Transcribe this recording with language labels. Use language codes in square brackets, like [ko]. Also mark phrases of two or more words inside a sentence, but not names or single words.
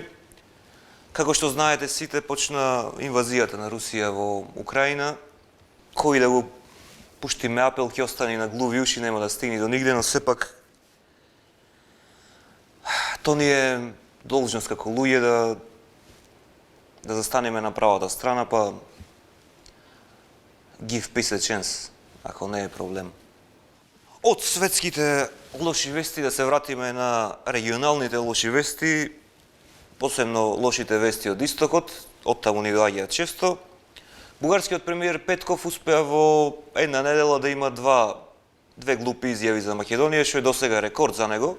[mk] Како што знаете сите, почна инвазијата на Русија во Украина. Кој да го пуштиме апел, ќе остане на глуви уши, нема да стигне до нигде, но сепак то ни е должност како луѓе да застанеме на правата страна, па [en] give peace a chance, [mk] ако не е проблем. Од светските лоши вести да се вратиме на регионалните лоши вести, посебно лошите вести од истокот, оттаму ни доаѓаат често. Бугарскиот премиер Петков успеа во една недела да има две глупи изјави за Македонија, што е досега рекорд за него.